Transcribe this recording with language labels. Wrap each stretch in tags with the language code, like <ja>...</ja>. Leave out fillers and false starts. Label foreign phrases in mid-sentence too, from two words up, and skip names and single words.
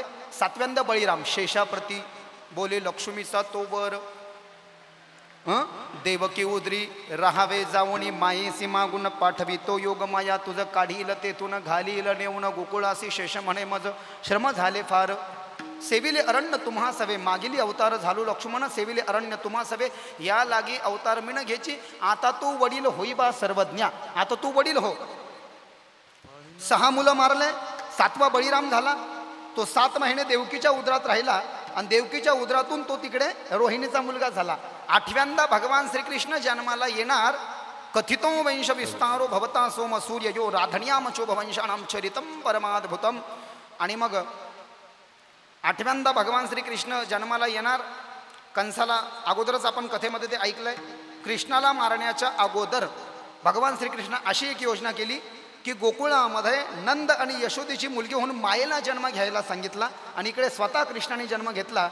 <mr>7व्यांदा बळीराम शेषाप्रती बोले लक्ष्मीचा तोवर, देवकी उदरी राहावे जावणी मायेसी मागून पाठवी तो योग माया तुझं काढील तेथून घालील नेऊन गोकुळासी शेष म्हणे मज श्रम झाले फार. सेविले अरण्य तुम्हा सवे मागिली अवतार झालो लक्ष्मण सेविले अरण्य तुम्हा सवे या लागी अवतार मिन घ्यायची आता तू वडील होई बा सर्वज्ञा. आता तू वडील हो. 6 मुलं मारले, 7वा बळीराम झाला. तो 7 महिने देवकीच्या उदरात राहिला आणि देवकीच्या उदरातून तो तिकडे रोहिणीचा मुलगा झाला. 8व्यांदा भगवान श्रीकृष्ण जन्माला येणार.</mr> <sa>कथितो वंश विस्तारो भवता सोम सूर्य यो राधण्याम चोभवंशानाम चरितम परमाद्भुतम.</sa> <mr>आणि मग 8व्यांदा भगवान श्रीकृष्ण जन्माला येणार. कंसाला अगोदरच आपण कथेमध्ये ते ऐकलंय. कृष्णाला मारण्याच्या अगोदर भगवान श्रीकृष्ण अशी एक योजना केली की गोकुळामध्ये नंद आणि यशोदेची मुलगी होऊन मायेला जन्म घ्यायला सांगितला आणि इकडे स्वतः कृष्णाने जन्म घेतला.</mr>